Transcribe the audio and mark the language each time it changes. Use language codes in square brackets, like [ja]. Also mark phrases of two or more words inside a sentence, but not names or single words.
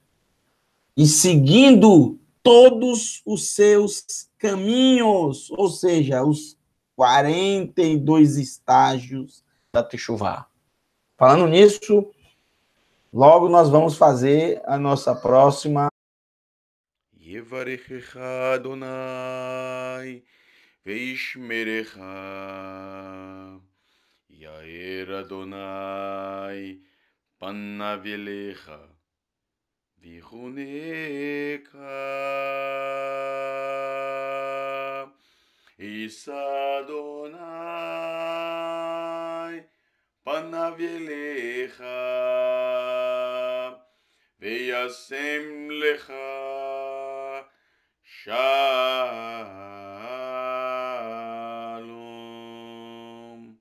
[pt] E seguindo todos os seus caminhos, ou seja, os 42 estágios da Teshuvah. Falando nisso, logo nós vamos fazer a nossa próxima. [he] יברכך אדוני וישמרך יאר אדוני פניו אליך ויחנך ישא אדוני פניו אליך וישם לך שלום.